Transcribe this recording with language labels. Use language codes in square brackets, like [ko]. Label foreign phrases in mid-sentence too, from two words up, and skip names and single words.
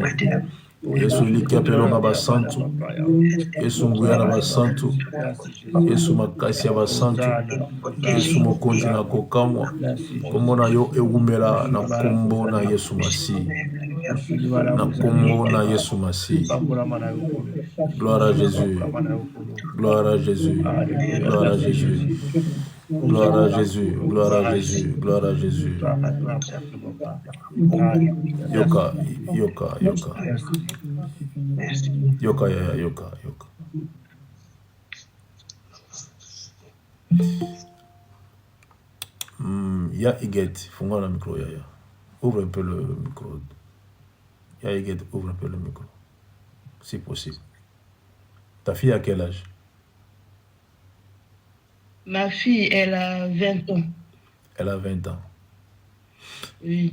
[ln] Yesu eliki pelonga basantu. Yesu nguya na basantu. Yesu makasi ya basantu. Yesu mokonzi na kokamwa. Kombo na yo ewumela na kombo na Yesu Masi. Na kombo na Yesu Masi. [fr] Gloire à Jésus. Gloire à Jésus. Gloire à Jésus. Gloire à Jésus, gloire à Jésus, gloire à Jésus. [ln] Yoka, yoka, yoka. Yoka, yaya, yoka, yoka. Ya Iget, fungua [fr] le micro, [ln] yaya. [fr] Ouvre un peu le micro. Ya Iget, ouvre un peu le micro. Si possible. Ta fille a quel âge? Ma fille, elle a 20 ans. Elle a 20 ans. Oui.